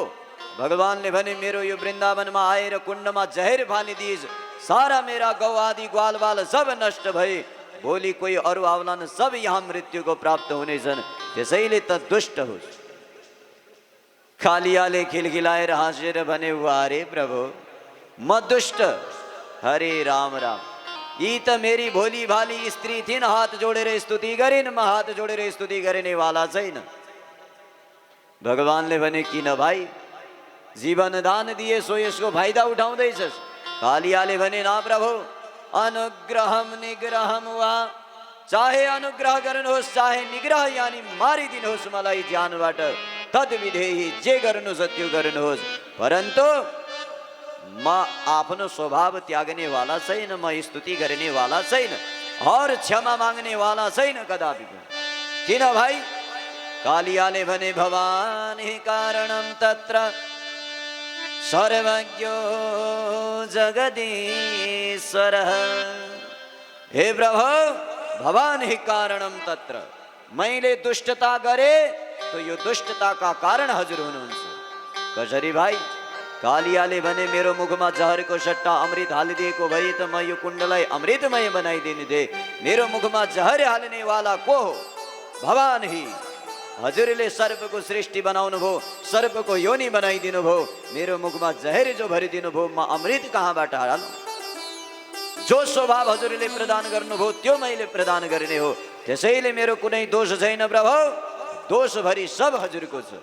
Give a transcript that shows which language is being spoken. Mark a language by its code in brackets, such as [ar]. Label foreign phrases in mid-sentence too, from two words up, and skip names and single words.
[ne] भगवानले भने मेरो यो वृन्दावनमा आएर कुण्डमा जहर फालिदिइस्, सारा मेरा गौ आदि ग्वालबाल सब नष्ट भए। भोलि कोही अरू आउलान्, सब यहाँ मृत्युको प्राप्त हुनेछन्। त्यसैले त दुष्ट होस्। कालियाले खिलखिलाएर हाँसेर भने वारे प्रभु म दुष्ट? हरे राम राम, यी त मेरी भोली भाली स्त्री थिइन्, हात जोडेर स्तुति गरिन्, म हात जोडेर स्तुति गर्ने वाला छैन। भगवानले भने किन भाइ, जीवन दान दिए सो यसको फाइदा उठाउँदैछस्? कालियाले भने ना प्रभु, [sa] अनुग्रहम निग्रहम वा, [ne] चाहे अनुग्रह गर्नुहोस् चाहे निग्रह यानी मारिदिनुहोस् मलाई ज्यानबाट, [sa] तद विधेही [ne] जे गर्नु छ त्यो गर्नुहोस्। परन्तु म आफ्नो स्वभाव त्याग्ने वाला छैन, म स्तुति गर्ने वाला छैन और क्षमा माग्ने वाला छैन कदापि। किन भाइ? कालियाले भने [sa] भवानी कारणम तत्र सर्वज्ञो जगदीश्वर। हे प्रभु, भवान ही कारणम तत्र। [ne] मैले दुष्टता गरे तो यो दुष्टता का कारण हजुर हुनुहुन्छ। कसरी भाइ? कालियाले भने मेरो मुखमा जहरको सट्टा अमृत हालिदिएको भए त म यो कुण्डलाई अमृतमय बनाइदिने थिएँ। मेरो मुखमा जहर हाल्ने वाला को हो? भगवान ही। हजुरले सर्पको सृष्टि बनाउनु भो, सर्पको योनि बनाइदिनु भो, मेरो मुखमा जहर जो भरिदिनु भो, म अमृत कहाँबाट हाल? जो स्वभाव हजुरले प्रदान गर्नुभयो त्यो मैले प्रदान गर्ने हो। त्यसैले मेरो कुनै दोष छैन प्रभु, दोष भरि सब हजुरको छ।